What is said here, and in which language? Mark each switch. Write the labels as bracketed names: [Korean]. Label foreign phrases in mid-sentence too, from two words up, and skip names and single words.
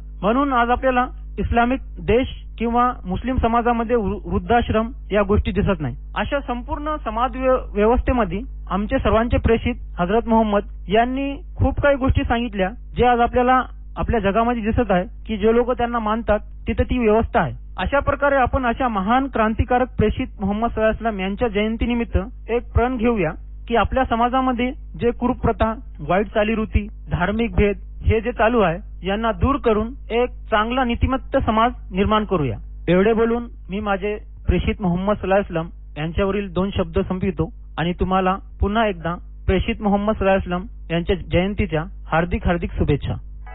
[Marathi] म्हणून आज आपल्याला इस्लामिक देश किंवा मुस्लिम समाजामध्ये वृद्धाश्रम या गोष्टी दिसत नाही. अशा संपूर्ण समाज व्यवस्थेमध्ये आमचे सर्वांचे प्रेषित हजरत मोहम्मद यांनी खूप काही गोष्टी सांगितल्या जे आज आपल्याला आपल्या जगामध्ये दिसत आहे की जे लोक त्यांना मानतात तिथे ती व्यवस्था आहे. अशा प्रकारे आपण अशा महान क्रांतिकारक प्रेषित मोहम्मद [Arabic] صلى الله عليه وسلم [Marathi] यांच्या जयंतीनिमित्त एक प्रण घेऊया की आपल्या समाजामध्ये जे कुरूप प्रथा, वाईट चालीरीती, धार्मिक भेद हे जे चालू आहे यांना दूर करून एक चांगला नीतिमत्त समाज निर्माण करूया. एवढे बोलून मी माझे प्रेषित मोहम्मद [Arabic] صلى الله عليه وسلم [Marathi] यांच्यावरील 2 शब्द संपवितो आणि तुम्हाला पुन्हा एकदा प्रेषित मोहम्मद [Arabic] صلى الله عليه وسلم [Marathi] यांच्या जयंतीच्या हार्दिक शुभेच्छा.